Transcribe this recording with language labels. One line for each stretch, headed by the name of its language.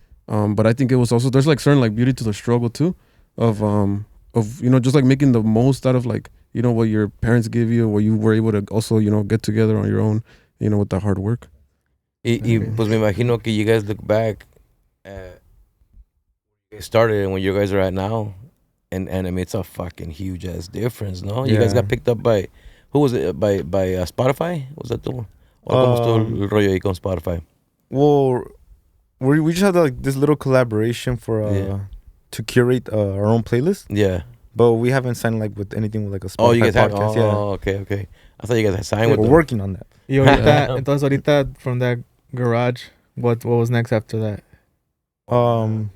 English: But I think it was also, there's like certain like beauty to the struggle too, of you know, just like making the most out of like, you know, what your parents give you, what you were able to also, you know, get together on your own, you know, with the hard work.
Spanish: Y pues me imagino que
English: you guys look back at it started and where you guys are at now, and I mean it's a fucking huge ass difference, no? You guys got picked up by, who was it? By Spotify? Was that the one?
Spanish: ¿O cómo estuvo el rollo ahí con Spotify?
English: Well, we just had like this little collaboration for to curate our own playlist. Yeah. But we haven't signed like with anything with like a Spotify you guys podcast. Okay. I thought you guys had signed with we're them. working on that.
Spanish: Y ahorita, entonces ahorita
English: from that garage, what was next after that?